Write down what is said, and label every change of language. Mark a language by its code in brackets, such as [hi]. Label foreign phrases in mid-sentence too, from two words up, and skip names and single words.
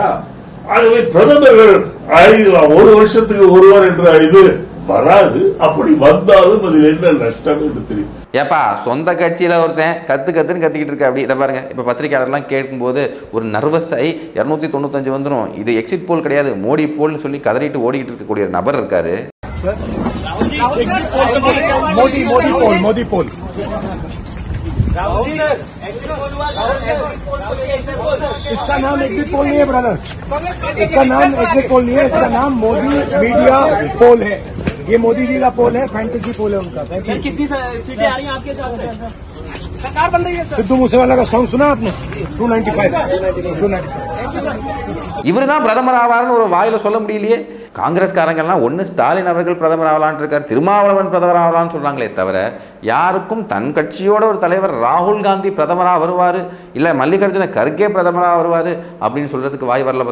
[ta] ஆகவே பிரதமர்கள் 1 வருஷத்துக்கு ஒருவர் என்ற இது வராது. அப்படி வந்தாலும் அதில் என்ன நஷ்டம் என்று தெரியும். ஏப்பா சொந்த கட்சியில் ஒருத்தன் கத்துன்னு கத்திக்கிட்டு இருக்க. அப்படி இதை பாருங்க, இப்போ பத்திரிகையாளர்லாம் கேட்கும்போது ஒரு நர்வஸ் ஆகி 295 வந்துடும். இது [en] exit poll [ta] கிடையாது, மோடி போல்னு சொல்லி கதறிட்டு ஓடிக்கிட்டு இருக்கக்கூடிய ஒரு நபர் இருக்காரு. [hi] मोदी पोल इसका नाम [en] exit poll [hi] नहीं है ब्रदर, इसका नाम [en] exit poll [hi] नहीं है, इसका नाम मोदी [en] media poll [hi] है। ये मोदी जी का पोल है, [en] fantasy poll [hi] है उनका। सर कितनी सीटें आ रही हैं आपके हिसाब से? सरकार बन रही है। सिद्धू मूसेवाला का सॉन्ग सुना आपने? 295 [ta] இவர் தான் பிரதமர் ஆவார்னு ஒரு வாயில சொல்ல முடியலையே. காங்கிரஸ்காரங்கள்லாம் ஒன்று ஸ்டாலின் அவர்கள் பிரதமர் ஆகலான் இருக்கார், திருமாவளவன் பிரதமர் ஆகலான்னு சொல்றாங்களே தவிர யாருக்கும் தன் கட்சியோட ஒரு தலைவர் ராகுல் காந்தி பிரதமராக வருவார், இல்லை மல்லிகார்ஜுன கர்கே பிரதமராக வருவார் அப்படின்னு சொல்றதுக்கு வாய் வரல.